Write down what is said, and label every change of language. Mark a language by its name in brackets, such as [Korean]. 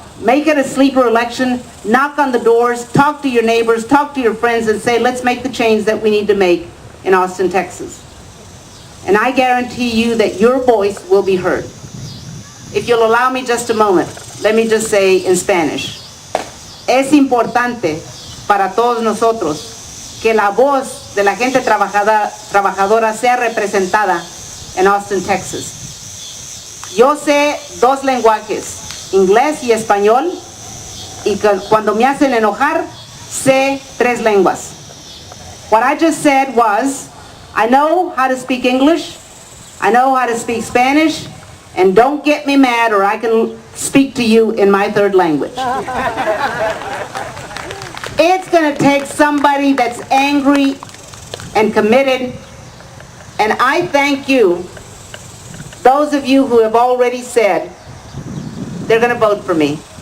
[English] Make it a sleeper election. Knock on the doors. Talk to your neighbors. Talk to your friends and say, let's make the change that we need to make in Austin, Texas. And I guarantee you that your voice will be heard. If you'll allow me just a moment, let me just say in Spanish. [Spanish] Es importante para todos nosotros que la voz de la gente trabajadora sea representada en Austin, Texas. Yo sé dos lenguajes, inglés y español, y cuando me hacen enojar, sé tres lenguas. [English] What I just said was, I know how to speak English, I know how to speak Spanish, and don't get me mad or I can speak to you in my third language. It's going to take somebody that's angry and committed, and I thank you, those of you who have already said they're going to vote for me.